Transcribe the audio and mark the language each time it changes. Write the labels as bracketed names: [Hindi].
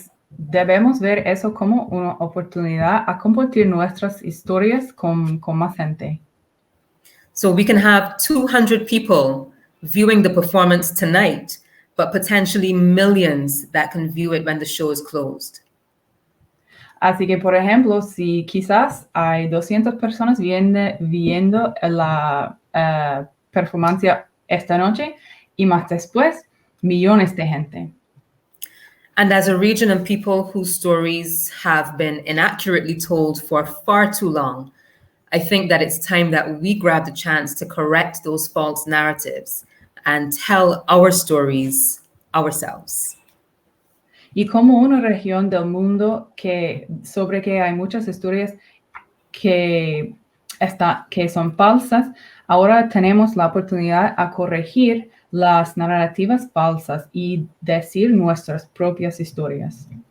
[Spanish] Debemos ver eso como una oportunidad a compartir nuestras historias con más gente. [English] So we can have 200 people viewing the performance tonight, but potentially millions that can view it when the show is closed. [Spanish] Así que, por ejemplo, si quizás hay 200 personas viendo la performance esta noche y más después, millones de gente. [English] And as a region and people whose stories have been inaccurately told for far too long, I think that it's time that we grab the chance to correct those false narratives and tell our stories ourselves. [Spanish] Y como una región del mundo sobre que hay muchas historias que son falsas, ahora tenemos la oportunidad a corregir las narrativas falsas y decir nuestras propias historias.